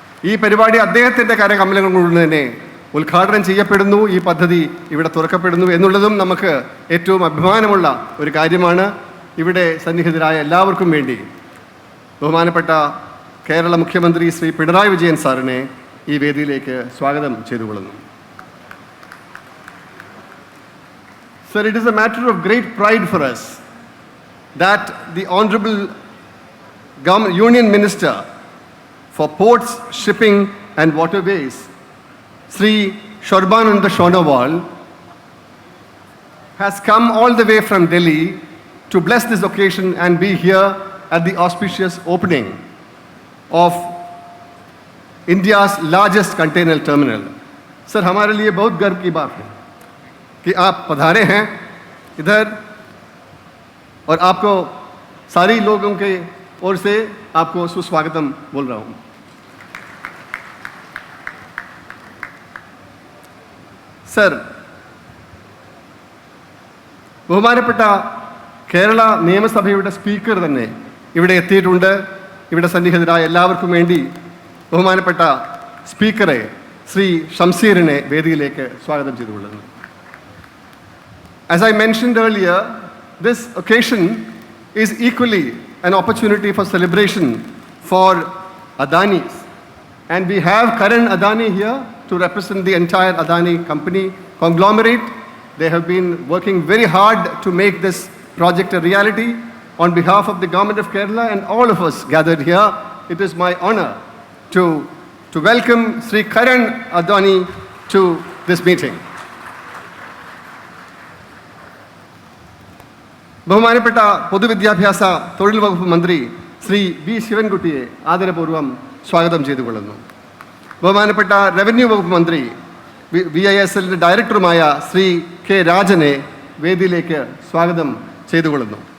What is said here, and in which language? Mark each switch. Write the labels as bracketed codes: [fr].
[ml] ഈ പരിപാടി അദ്ദേഹത്തിൻ്റെ കരകമലങ്ങൾ കൊണ്ട് തന്നെ ഉദ്ഘാടനം ചെയ്യപ്പെടുന്നു, ഈ പദ്ധതി ഇവിടെ തുറക്കപ്പെടുന്നു എന്നുള്ളതും നമുക്ക് ഏറ്റവും അഭിമാനമുള്ള ഒരു കാര്യമാണ്. ഇവിടെ സന്നിഹിതരായ എല്ലാവർക്കും വേണ്ടി ബഹുമാനപ്പെട്ട കേരള മുഖ്യമന്ത്രി ശ്രീ പിണറായി വിജയൻ സാറിനെ ഈ വേദിയിലേക്ക് സ്വാഗതം ചെയ്തുകൊള്ളുന്നു. [en] Sir, it is a matter of great pride for us that the Honorable Union Minister for Ports, Shipping and Waterways, Sri Sarbanand Sonowal, has come all the way from Delhi to bless this occasion and be here at the auspicious opening of India's largest container terminal. [hi] Sir, हमारे लिए बहुत गर्व की बात है कि आप पधारे हैं इधर, और आपको सारी लोगों के ओर से आपको सुस्वागतम बोल रहा हूँ. [ml] സർ, ബഹുമാനപ്പെട്ട കേരള നിയമസഭയുടെ സ്പീക്കർ തന്നെ ഇവിടെ എത്തിയിട്ടുണ്ട്. ഇവിടെ സന്നിഹിതരായ എല്ലാവർക്കും വേണ്ടി ബഹുമാനപ്പെട്ട സ്പീക്കറെ ശ്രീ ഷംസീറിനെ വേദിയിലേക്ക് സ്വാഗതം ചെയ്തുകൊള്ളുന്നു. [en] As I mentioned earlier, this occasion is equally an opportunity for celebration for Adanis. And we have Karan Adani here to represent the entire Adani company conglomerate. They have been working very hard to make this project a reality. On behalf of the government of Kerala and all of us gathered here, it is my honor to welcome Sri Karan Adani to this meeting. [ml] ബഹുമാനപ്പെട്ട പൊതുവിദ്യാഭ്യാസ തൊഴിൽ വകുപ്പ് മന്ത്രി Shri V ശിവൻകുട്ടിയെ ആദരപൂർവ്വം സ്വാഗതം ചെയ്തുകൊള്ളുന്നു. ബഹുമാനപ്പെട്ട revenue വകുപ്പ് മന്ത്രി VISL ഡയറക്ടറുമായ ശ്രീ കെ രാജനെ വേദിയിലേക്ക് സ്വാഗതം ചെയ്തുകൊള്ളുന്നു.